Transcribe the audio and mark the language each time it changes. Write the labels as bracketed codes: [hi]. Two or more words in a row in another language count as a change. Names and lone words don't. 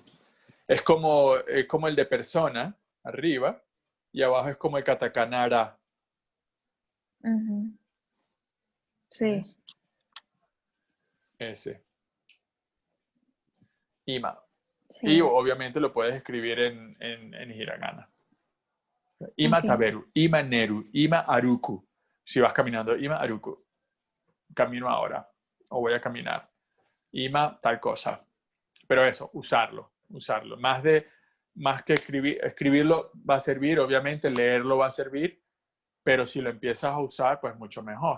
[es] Es como el de persona, arriba, y abajo es como el katakana ara. Ujú, sí, ¿Ves? Ese. Ima. Y sí. obviamente lo puedes escribir en hiragana. Ima Ok, [ja] 食べる、今寝る、今歩く. [es] Si vas caminando, [ja] 今歩く. [es] Camino ahora. O voy a caminar. Ima tal cosa. Pero eso, usarlo, usarlo. Más que escribirlo va a servir, obviamente leerlo va a servir, pero si lo empiezas a usar, pues mucho mejor.